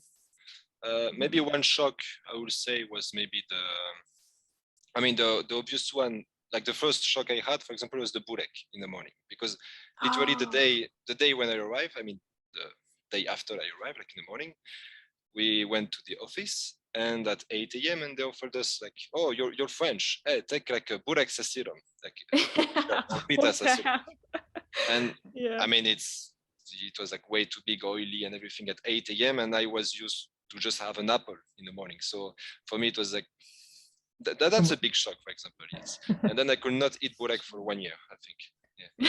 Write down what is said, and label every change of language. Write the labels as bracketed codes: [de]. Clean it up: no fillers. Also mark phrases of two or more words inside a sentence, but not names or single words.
[en] Maybe one shock I would say was maybe the obvious one. Like the first shock I had, for example, was the burek in the morning, because literally the day when I arrived, I mean the day after I arrived, like in the morning, we went to the office, and at 8 a.m. and they offered us like, "Oh, you're French. Hey, take like a [bs] burek sa sirom, [en] like [bs] pita sa sirom." [en] And I mean it was like way too big, oily and everything at 8 a.m. and I was used to just have an apple in the morning. So for me it was like that's a big shock, for example. Yes. And then I could not eat burek for 1 year, I think. Yeah.